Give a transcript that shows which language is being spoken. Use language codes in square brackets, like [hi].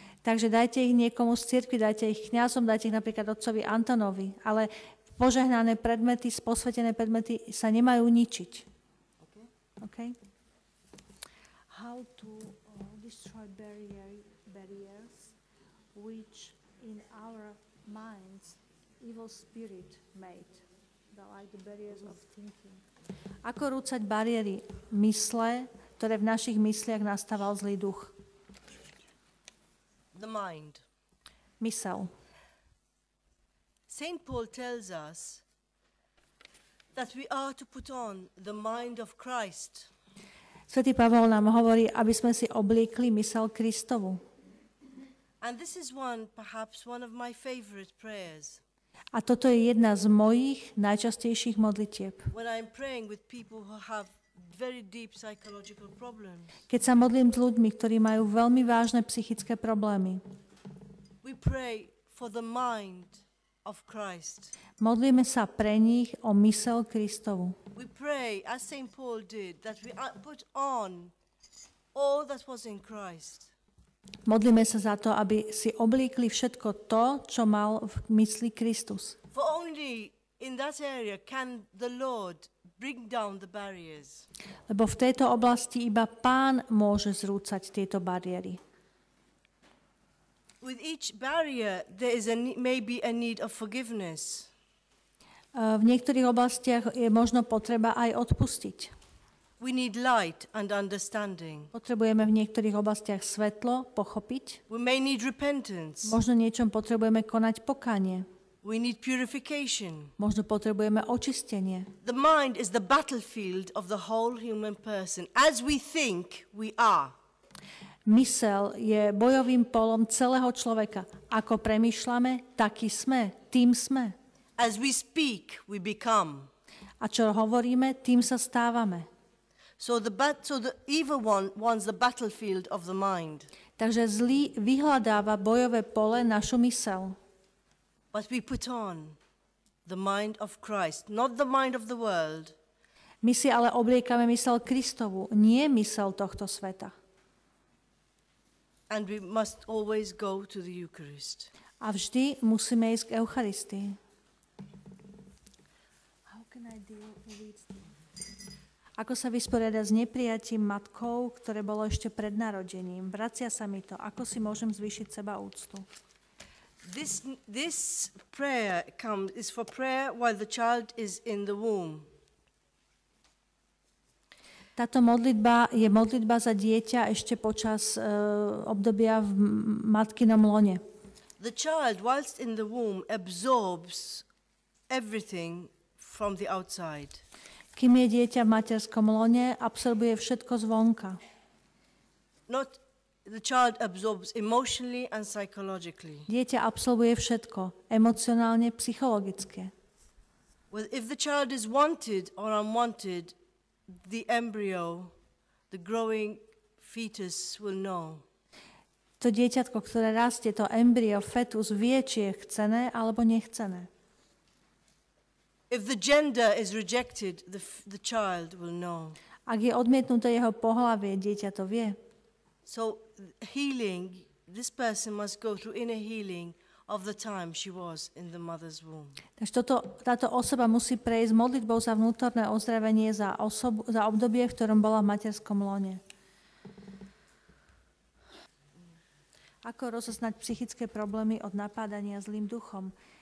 [sk] Takže dajte ich niekomu z cirkvi, dajte ich kňazom, dajte ich napríklad otcovi Antonovi, ale požehnané predmety, posvetené predmety sa nemajú ničiť. [en] Okay? How to destroy barriers which in our minds evil spirit made, like the barriers of thinking. [sk] Ako rúcať bariéry mysle, ktoré v našich mysliach nastával zlý duch? [en] The mind. [sk] Mysel. [en] Saint Paul tells us that we are to put on the mind of Christ. [sk] Svätý Pavol nám hovorí, aby sme si obliekli mysel Kristovu. [en] And this is perhaps one of my favorite prayers. [sk] A toto je jedna z mojich najčastejších modlitieb. [en] When I'm praying with people who have very deep psychological problems. [sk] Keď sa modlím s ľuďmi, ktorí majú veľmi vážne psychické problémy. [en] We pray for the mind of Christ. [sk] Modlíme sa pre nich o mysel Kristovu. [en] We pray, as St. Paul did, that we put on all that was in Christ. [sk] Modlíme sa za to, aby si oblíkli všetko to, čo mal v mysli Kristus. [en] For only in that area can the Lord bring down the barriers. [sk] Lebo v tejto oblasti iba Pán môže zrúcať tieto bariéry. [en] With each barrier there is maybe a need of forgiveness. [sk] V niektorých oblastiach je možno potreba aj odpustiť. [en] We need light and understanding. [sk] Potrebujeme v niektorých oblastiach svetlo, pochopiť. [en] We may need repentance. [sk] Možno niečom potrebujeme konať pokánie. [en] We need purification. [sk] Možno potrebujeme očistenie. [en] The mind is the battlefield of the whole human person. As we think, we are. [sk] Mysel je bojovým polom celého človeka. Ako premýšľame, taký sme, tým sme. [en] As we speak, we become. [sk] A čo hovoríme, tým sa stávame. [en] So the evil one wants the battlefield of the mind. [sk] Takže zlý vyhľadáva bojové pole našu mysel. [en] But we put on the mind of Christ, not the mind of the world. [sk] My si ale obliekame mysel Kristovu, nie mysel tohto sveta. [en] And we must always go to the Eucharist. [sk] A vždy musíme ísť k Eucharistii. Ako sa vysporiadať s neprijatím matkou, ktoré bolo ešte pred narodením? Vracia sa mi to. Ako si môžem zvýšiť seba úctu? [en] This prayer is for prayer while the child is in the womb. [sk] Táto modlitba je modlitba za dieťa ešte počas obdobia v matkinom lone. [en] The child, whilst in the womb, absorbs everything from the outside. [sk] Kým je dieťa v materskom lone, absorbuje všetko zvonka. [en] The child absorbs emotionally and psychologically. [sk] Dieťa absorbuje všetko, emocionálne, psychologické. [en] Well, if the child is wanted or unwanted, the embryo, the growing fetus will know. [sk] To dieťatko, ktoré rastie, to embryo, fetus, vie, či je chcené alebo nechcené. [en] If the gender is rejected, the child will know. [sk] Ak je odmietnuté jeho pohlavie, dieťa to vie. [en] So healing, this person must go through inner healing of the time she was in the mother's womb. [sk] Takže táto osoba musí prejsť modlitbou za vnútorné ozdravenie za obdobie, v ktorom bola v materskom lone. Ako rozoznať psychické problémy od napádania zlým duchom?